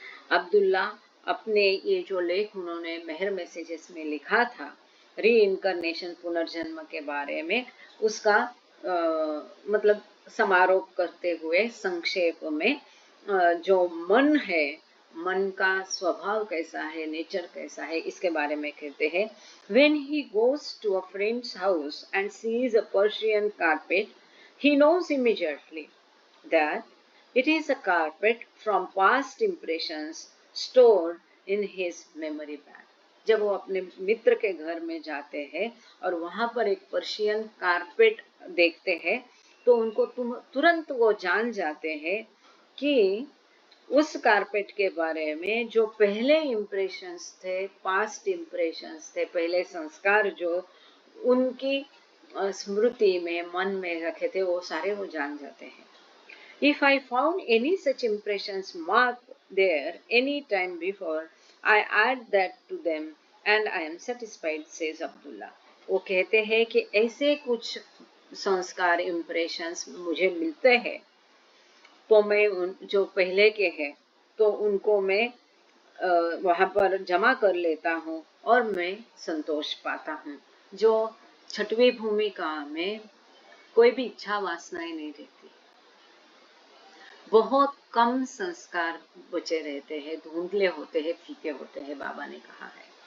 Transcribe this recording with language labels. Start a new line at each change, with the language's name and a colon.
Hindi: अब्दुल्ला अपने ये जो लेख उन्होंने मेहर मैसेजेस में लिखा था, रीइंकारनेशन, पुनर्जन्म के बारे में, उसका मतलब समारोह करते हुए संक्षेप में जो मन है, मन का स्वभाव कैसा है, नेचर कैसा है, इसके बारे में कहते हैं।
English: When he goes to a friend's house and sees a Persian carpet, he knows immediately that it is a carpet from past impressions stored in his memory bank.
Hindi: जब वो अपने मित्र के घर में जाते हैं और वहां पर एक पर्शियन कारपेट देखते हैं, तो उनको तुरंत वो जान जाते हैं कि उस कारपेट के बारे में जो पहले इम्प्रेशंस थे, पास्ट इम्प्रेशंस थे, पहले संस्कार जो उनकी स्मृति में, मन में रखे थे, वो सारे वो जान जाते हैं।
English: If I found any such impressions marked there any time before, I add that to them and I am satisfied, says Abdullah.
Hindi: वो कहते हैं कि ऐसे कुछ संस्कार, इम्प्रेशंस मुझे मिलते हैं, तो मैं उन जो पहले के हैं तो उनको मैं वहाँ पर जमा कर लेता हूँ और मैं संतोष पाता हूँ। जो छठवीं भूमिका में कोई भी इच्छा वासनाएं नहीं रहती, बहुत कम संस्कार बचे रहते हैं, धुंधले होते हैं, फीके होते हैं, बाबा ने कहा है।